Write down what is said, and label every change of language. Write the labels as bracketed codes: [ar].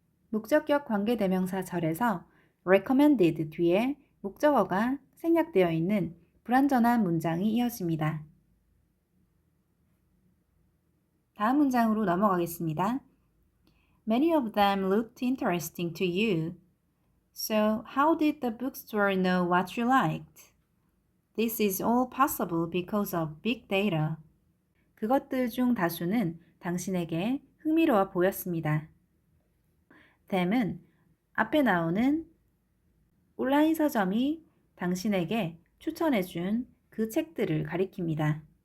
[ko] 목적격 관계 대명사 절에서 recommended 뒤에 목적어가 생략되어 있는 불완전한 문장이 이어집니다. 다음 문장으로 넘어가겠습니다. [en] Many of them looked interesting to you. So how did the bookstore know what you liked? This is all possible because of big data. [ko] 그것들 중 다수는 당신에게 흥미로워 보였습니다. them은 앞에 나오는 온라인 서점이 당신에게 추천해준 그 책들을 가리킵니다.